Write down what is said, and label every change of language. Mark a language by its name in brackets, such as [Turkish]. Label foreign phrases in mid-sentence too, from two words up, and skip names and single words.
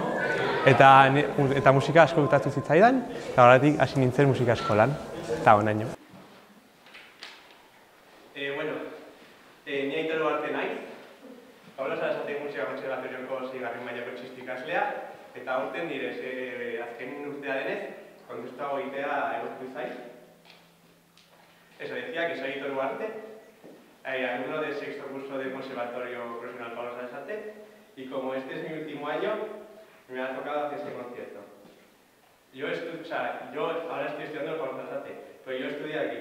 [Basque] Eta musika asko gustatu zitzaidan, eta horretik hasi nintzen musika eskolan, eta honaino. Ni Aitor Ugarte naiz, Pablo Sarasate musika kontserbatorioko 6. mailako txistu ikaslea, eta aurten nire azken urtea denez, kontestuago egitea egokitu zaiz. [Spanish] Eso decía que soy Aitor Ugarte, alumno del 6º curso del Conservatorio Profesional Pablo Sarasate, y como este es mi último año, me ha tocado hacer este concierto. Yo ahora estoy estudiando el Pablo Sarasate, pero yo estudié aquí.